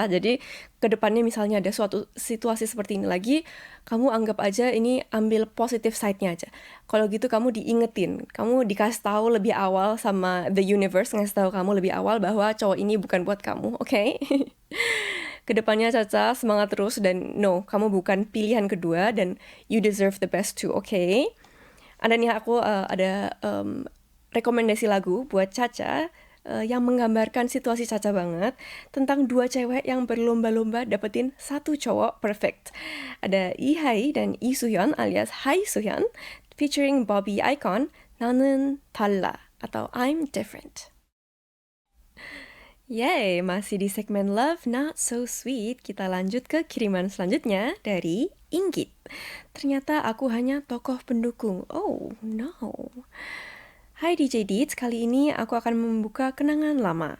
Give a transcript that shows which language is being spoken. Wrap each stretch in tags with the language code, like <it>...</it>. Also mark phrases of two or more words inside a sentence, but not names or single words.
<id>Jadi kedepannya misalnya ada suatu situasi seperti ini lagi, kamu anggap aja ini ambil</id> <en>positive side-</en> <id>nya aja. Kalau gitu kamu diingetin, kamu dikasih tahu lebih awal sama</id> <en>the universe,</en> <id>ngasih tahu kamu lebih awal bahwa cowok ini bukan buat kamu, oke? Kedepannya Caca semangat terus dan no, kamu bukan pilihan kedua dan</id> <en>you deserve the best too,</en> <id>oke? Ada nih aku ada rekomendasi lagu buat Caca yang menggambarkan situasi Caca banget tentang dua cewek yang berlomba-lomba dapetin satu cowok perfect. Ada Ihai dan Lee Soo-hyun alias Hai Soo-hyun featuring Bobby Icon,</id> <ko>나는 달라 atau</ko> <en>I'm Different.</en> <id>Yay, masih di segmen Love Not So Sweet, kita lanjut ke kiriman selanjutnya dari Inggit. Ternyata aku hanya tokoh pendukung.</id> <en>Oh no.</en> <id>Hai DJ Deeds, kali ini aku akan membuka kenangan lama.</id>